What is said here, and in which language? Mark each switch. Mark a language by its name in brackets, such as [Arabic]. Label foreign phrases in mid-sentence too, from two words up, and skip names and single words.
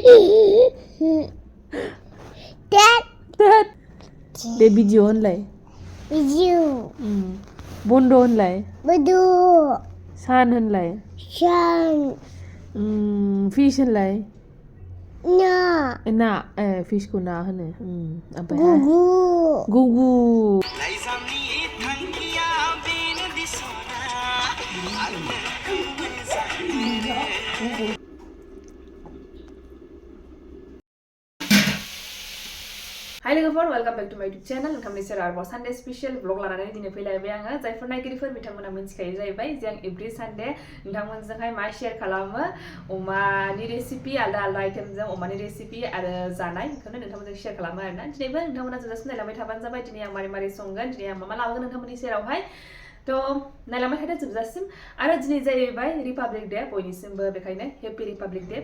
[English] Dad. [Bodo] Dad. Dे video होनलाय. [English] Video. [Bodo] बन्द होनलाय. [English] Bodo. [Bodo] सान होनलाय. [English] Sun. [Bodo] Fish होनलाय. Na. ना fish को ना होनो. ओमफ्राय Gugu. गुगु. Hi लोगोफोर [English] welcome back to my YouTube channel [Bodo] नोंथांमोननि सेराव आरोबाव [English] Sunday special blog [Bodo] लानानै दिनै फैलायबाय आङो जायफोर नायगिरिफोर बिथांमोना मिथिखायो जाहैबाय जे आं [English] every Sunday [Bodo] नोंथांमोनजोंहाय मा शेयार खालामो अमानि रेसिपि आलदा आलदा आइटेमजों अमानि रेसिपि आरो जानाय बेखौनो नोंथांमोनजों शेयार खालामो आरोना दिनैबो नोंथांमोना जोबजासिम नायलांबाय थाबानो जाबाय दिनै आं मारै संगोन दिनै आं मा लाबोगोन नोंथांमोननि सेरावहाय तो नायलांबाय थादो जोबजासिम आरो दिनै जाहैबाय [English] Republic Day [Bodo] बयनिसिमबो बेखायनो [English] happy Republic Day